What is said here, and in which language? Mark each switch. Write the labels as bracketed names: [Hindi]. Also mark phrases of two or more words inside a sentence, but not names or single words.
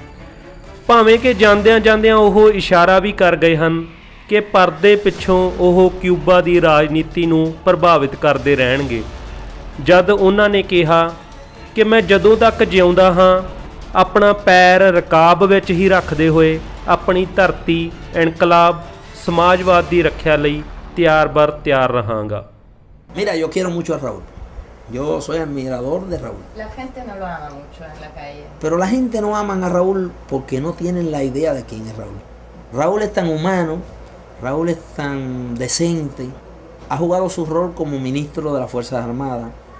[Punjabi] ਭਾਵੇਂ ਕਿ ਜਾਂਦਿਆਂ ਜਾਂਦਿਆਂ ਉਹ ਇਸ਼ਾਰਾ ਵੀ ਕਰ ਗਏ ਹਨ ਕਿ ਪਰਦੇ ਪਿੱਛੋਂ ਉਹ ਕਿਊਬਾ ਦੀ ਰਾਜਨੀਤੀ ਨੂੰ ਪ੍ਰਭਾਵਿਤ ਕਰਦੇ ਰਹਿਣਗੇ, ਜਦ ਉਹਨਾਂ ਨੇ ਕਿਹਾ ਕਿ ਮੈਂ ਜਦੋਂ ਤੱਕ ਜਿਉਂਦਾ ਹਾਂ ਆਪਣਾ ਪੈਰ ਰਕਾਬ ਵਿੱਚ ਹੀ ਰੱਖਦੇ ਹੋਏ ਆਪਣੀ ਧਰਤੀ ਇਨਕਲਾਬ ਸਮਾਜਵਾਦ ਦੀ ਰੱਖਿਆ ਲਈ ਤਿਆਰ-ਬਰ ਤਿਆਰ ਰਹਾਂਗਾ। [Spanish] Mira, yo quiero mucho a Raúl. Yo soy admirador de Raúl. La gente no lo ama mucho en la calle. Pero la gente no aman a Raúl porque no tienen la idea de quién es Raúl. Raúl es tan humano, Raúl es tan decente, ha jugado su rol como ministro de las Fuerzas Armadas.